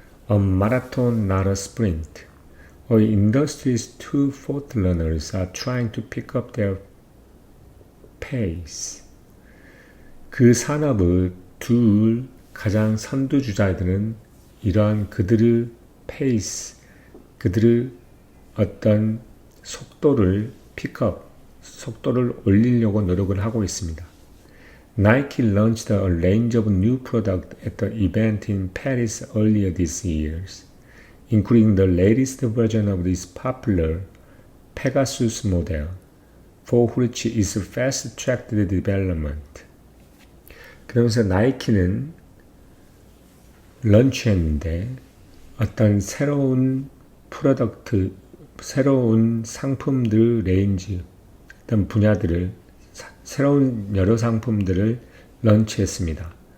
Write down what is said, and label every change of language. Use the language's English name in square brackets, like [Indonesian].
[English] A marathon, not a sprint. Our industry's two forerunners are trying to pick up their pace. [Korean] 그 산업의 둘 가장 선두주자들은 이러한 그들의 페이스, 그들의 어떤 속도를 속도를 올리려고 노력을 하고 있습니다. [English] Nike launched a range of new products at the event in Paris earlier this year, including the latest version of this popular Pegasus model, for which is fast-tracked development. [Korean] 그러면서 나이키는 런치했는데 어떤 새로운 프로덕트, 새로운 상품들 레인지, 어떤 분야들을 새로운 여러 상품들을 런치했습니다.